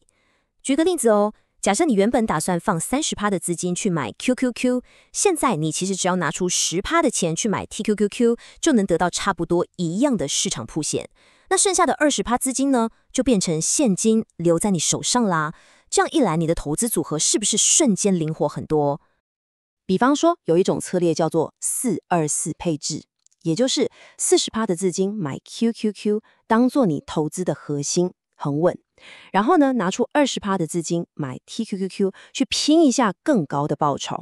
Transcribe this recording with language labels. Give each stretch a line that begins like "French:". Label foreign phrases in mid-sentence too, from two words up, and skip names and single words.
Chinese: 舉個例子哦。假設你原本打算放30%的資金去買 QQQ， 現在你其實只要拿出10%的錢去買 TQQQ， 就能得到差不多一樣的市場曝險。那剩下的20%資金呢，就變成現金留在你手上啦。這樣一來，你的投資組合是不是瞬間靈活很多？比方說，有一種策略叫做424配置，也就是40%的資金買 QQQ， 當做你投資的核心。很穩，然後呢，拿出20%的資金買 TQQQ 去拼一下更高的報酬。